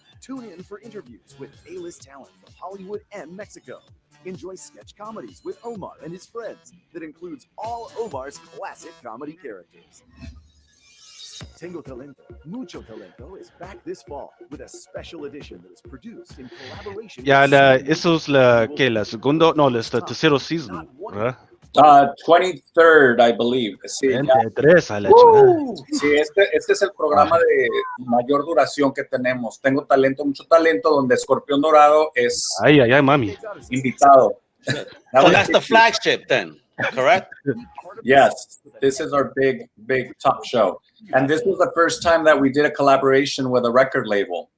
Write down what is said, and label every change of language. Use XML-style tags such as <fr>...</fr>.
<en>Tune in for interviews with A-list talent from Hollywood and Mexico. Enjoy sketch comedies with Omar and his friends that includes all Omar's classic comedy characters. Tengo Talento, Mucho Talento is back this fall with a special edition that is produced in collaboration</en> <es>Ya,</es> <en>with</en> <es>eso es la segundo, no, la tercero season, ¿verdad?</es> <en>23rd, I believe.</en> <es>Sí, ya. 23 a la chingada. Sí, este es el programa de mayor duración que tenemos. Tengo talento, mucho talento, donde Escorpión Dorado es Ay, mami. invitado.</es> <en>So that's the flagship then, correct? Yes, this is our big top show. And this was the first time that we did a collaboration with a record label.</en>